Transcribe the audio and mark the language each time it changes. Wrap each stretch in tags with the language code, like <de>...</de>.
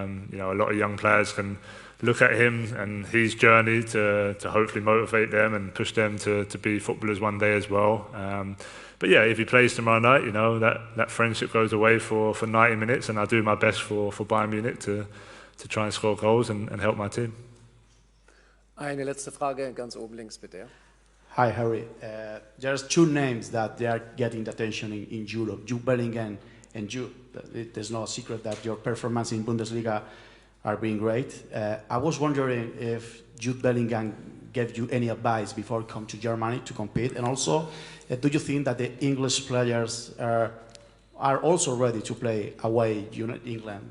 <en>You know, a lot of young players can look at him and his journey to hopefully motivate them and push them to be footballers one day as well. But yeah, if he plays tomorrow night, you know, that friendship goes away for 90 minutes, and I'll do my best for Bayern Munich to try and score goals and help my team.</en> <de>Eine letzte Frage, ganz oben links bitte.</de> <en>Hi, Harry. There's two names that they are getting the attention in Europe, Jude Bellingham and Jude. There's no secret that your performance in Bundesliga are being great. I was wondering if Jude Bellingham gave you any advice before come to Germany to compete, and also, do you think that the English players are also ready to play away in England?</en>